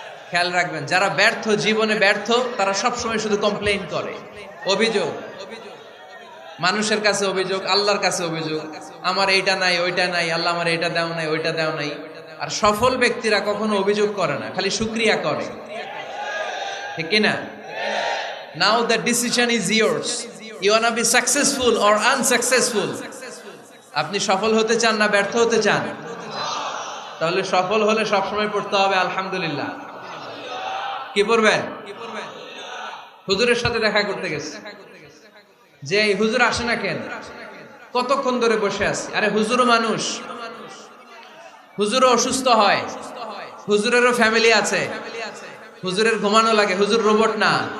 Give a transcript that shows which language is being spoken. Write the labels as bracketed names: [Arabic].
[Bangla] খেয়াল রাখবেন, যারা ব্যর্থ, জীবনে ব্যর্থ, তারা সবসময় শুধু কমপ্লেইন করে, অভিযোগ। মানুষের কাছে অভিযোগ, আল্লাহর কাছে অভিযোগ, আমার এইটা নাই, ওইটা নাই, আল্লাহ আমার এইটা দাও নাই, ওইটা দাও নাই। আর সফল ব্যক্তিরা কখনো অভিযোগ করে না, খালি শুকরিয়া করে, ঠিক কিনা? [English] Now the decision is yours. You wanna be successful or unsuccessful? [Bangla] আপনি সফল হতে চান না ব্যর্থ হতে চান? তাহলে সফল হলে সবসময় পড়তে হবে আলহামদুলিল্লাহ। কি পড়বেন? হুজুরের সাথে দেখা করতে গেছে, যে হুজুর আসে না কেন? কতক্ষণ ধরে বসে আছে। আরে হুজুরও মানুষ, হুজুরও অসুস্থ হয়, হুজুরেরও ফ্যামিলি আছে, হুজুরের ঘুমানো লাগে, হুজুর রোবট না।